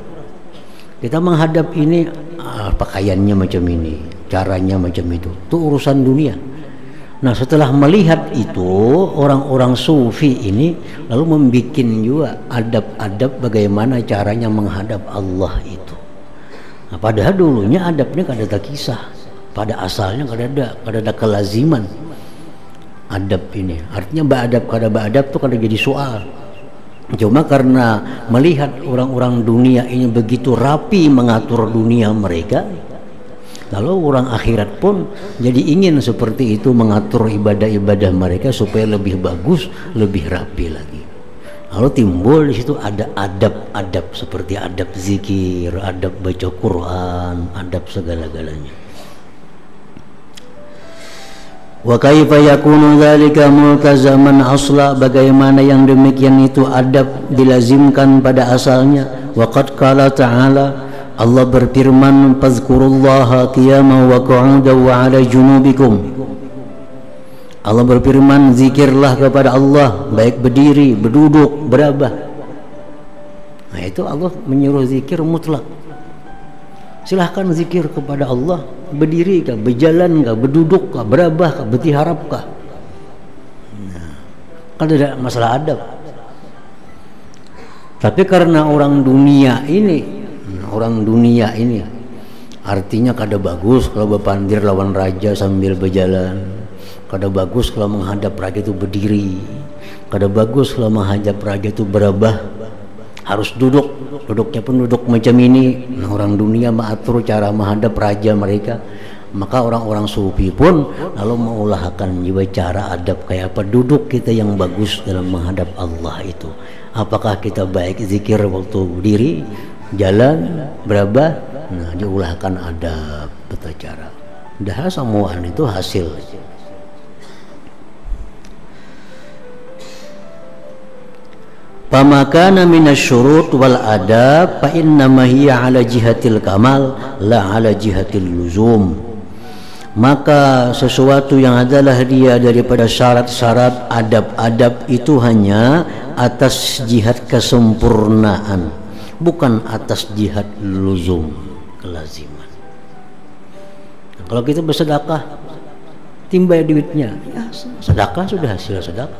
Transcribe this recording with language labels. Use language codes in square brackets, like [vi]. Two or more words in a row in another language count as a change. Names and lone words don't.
[id] Kita menghadap ini, pakaiannya macam ini, caranya macam itu. Itu urusan dunia. Nah, setelah melihat itu, orang-orang sufi ini lalu membuat juga adab-adab bagaimana caranya menghadap Allah itu. Nah, padahal dulunya adabnya kada ada kisah, pada asalnya kada ada kelaziman adab ini. [bjn] Artinya ba'adab kada ba'adab itu kada jadi soal. [id] Cuma karena melihat orang-orang dunia ini begitu rapi mengatur dunia mereka, lalu orang akhirat pun jadi ingin seperti itu mengatur ibadah-ibadah mereka supaya lebih bagus, lebih rapi lagi. Lalu timbul di situ ada adab-adab seperti adab zikir, adab baca Quran, adab segala-galanya. [ar] وكيف يكون ذلك ملتزما أصلا, [id] bagaimana yang demikian itu adab dilazimkan pada asalnya. [ar] وقد قال تعالى, [id] Allah berfirman, [ar] فاذكروا الله قياما وقعودا وعلى جنوبكم. [id] Allah berfirman, zikirlah kepada Allah baik berdiri, berduduk, berabah. Nah, itu Allah menyuruh zikir mutlak. Silahkan zikir kepada Allah, berdiri kah, berjalan kah, berduduk kah, berabah kah, bertiharap kah. Nah, kan tidak masalah adab. Tapi karena orang dunia ini Artinya kada bagus kalau berpandir lawan raja sambil berjalan, kada bagus kalau menghadap raja itu berdiri, kada bagus kalau menghadap raja itu berabah, harus duduk, duduknya pun duduk macam ini. Nah, orang dunia mengatur cara menghadap raja mereka, maka orang-orang sufi pun lalu mengulahkan juga cara adab kayak apa duduk kita yang bagus dalam menghadap Allah itu. Apakah kita baik zikir waktu berdiri, jalan, berabah? Nah, diulahkan adab tata cara. Dah semuaan itu hasil. [ar] فما كان من الشروط والآداب فإنما هي على جهة الكمال لا على جهة اللزوم. [id] Maka sesuatu yang adalah dia daripada syarat-syarat adab-adab itu hanya atas jihad kesempurnaan, bukan atas jihad luzum, kelaziman. Kalau kita bersedekah timbai duitnya, ya sedekah sudah hasil sedekah.